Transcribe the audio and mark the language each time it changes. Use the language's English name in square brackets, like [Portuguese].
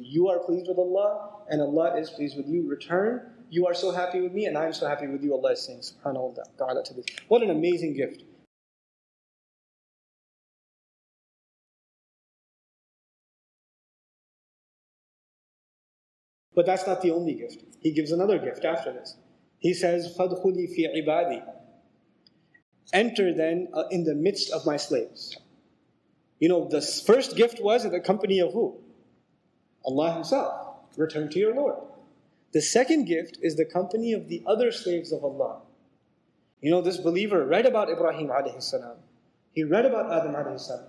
[English] You are pleased with Allah, and Allah is pleased with you. Return, you are so happy with me, and I am so happy with you, Allah is saying, subhanahu wa ta'ala to this. What an amazing gift. But that's not the only gift. He gives another gift after this. He says, [Arabic] فَادْخُلِي فِي عِبَادِي. [English] Enter then in the midst of my slaves. The first gift was in the company of who? Allah Himself. Return to your Lord. The second gift is the company of the other slaves of Allah. This believer read about Ibrahim alayhi salam. He read about Adam alayhi salam.